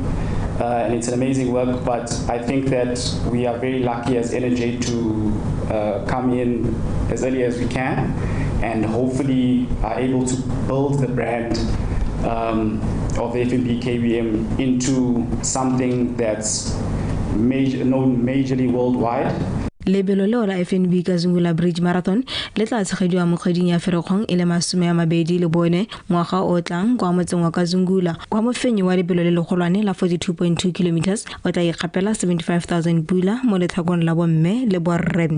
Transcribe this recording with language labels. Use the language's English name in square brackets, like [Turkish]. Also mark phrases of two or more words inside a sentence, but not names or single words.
[English] And it's an amazing work, but I think that we are very lucky as NJ to come in as early as we can and hopefully are able to build the brand of the FNB KBM into something that's known majorly worldwide. [Tswana] Lebelo leo la FNB Kazungula Bridge Marathon le tla tshegediwa mo kgweding ya Ferikgong e le 2024 ngwaga o tlang kwa motseng wa Kazungula kwa mofenyi wa lebelo le legolwane la 42.2 km o tla ikgapela 75,000 pula mo letlhakong la bomme le borre.